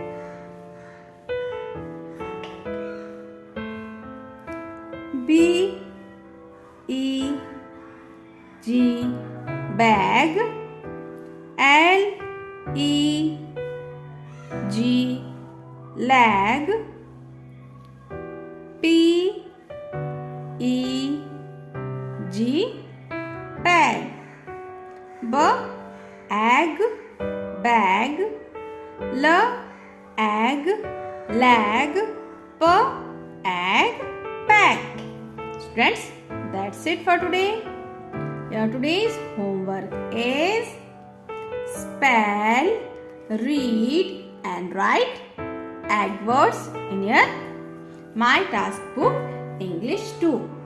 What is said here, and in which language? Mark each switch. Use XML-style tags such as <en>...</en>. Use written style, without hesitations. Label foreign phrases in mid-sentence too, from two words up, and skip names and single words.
<en>B E G, bag. L E G, leg. P E G, bag. B egg, bag. L egg, leg. P egg, bag. Students, that's it for today. Your today's homework is spell, read and write adverbs in your My Task Book English 2.</en>